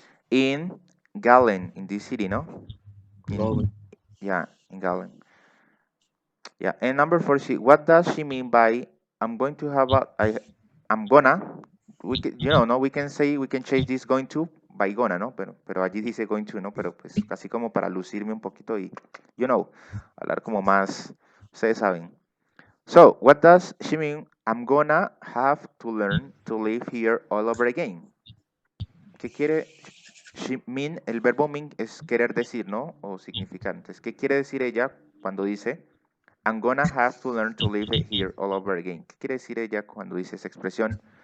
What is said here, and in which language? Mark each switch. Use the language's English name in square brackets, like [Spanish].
[English] In Gallen, in this city, no? Yeah, in Gallen. Yeah, and number 4, what does she mean by I'm going to have I'm gonna? We can, we can say, we can change this going to by gonna, ¿no? [Spanish] Pero allí dice going to, ¿no? Pero pues casi como para lucirme un poquito y, hablar como más, ustedes saben. [English] So, what does she mean? I'm gonna have to learn to live here all over again. [Spanish] ¿Qué quiere [English] she mean? [Spanish] El verbo mean es querer decir, ¿no? O significar. Entonces, ¿qué quiere decir ella cuando dice [English] I'm gonna have to learn to live here all over again? [Spanish] ¿Qué quiere decir ella cuando dice esa expresión?